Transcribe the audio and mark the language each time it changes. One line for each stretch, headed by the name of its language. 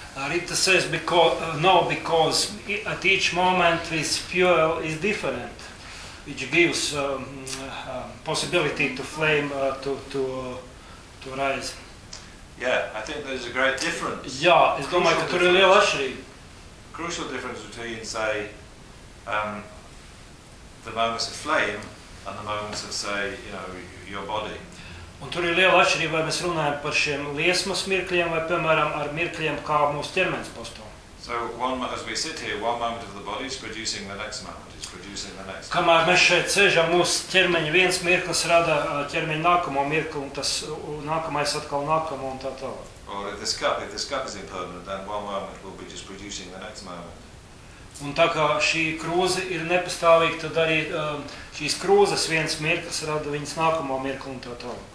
English: Rita says because at each moment this fuel is different, which gives possibility to flame to rise. Yeah, I think there's a great difference.
Latvian: Jā, es domāju, ka tur ir liela atšķirība.
English: Crucial difference between say the moments of flame and the moments of say, you know, your body.
Latvian: Un tur ir liela atšķirība, vai mēs runājam par šiem liesmas mirkļiem vai piemēram ar mirkļiem, kā mūsu ķermenis postulē.
English: So one, as we sit here, one moment of the body is producing the next moment, it's producing the next moment.
Latvian: Kamēr mēs šeit sēžam, mūsu ķermeņa viens mirklis rada ķermeņa nākamo mirkli un tas nākamais atkal nākamo un tā tālāk.
English: Or if this cup is impermanent, then one moment will be just producing the next moment.
Latvian: Un tā kā šī krūze ir nepastāvīga, tad arī šīs krūzes viens mirklis rada viņas nākamo mirkli un tā tālāk.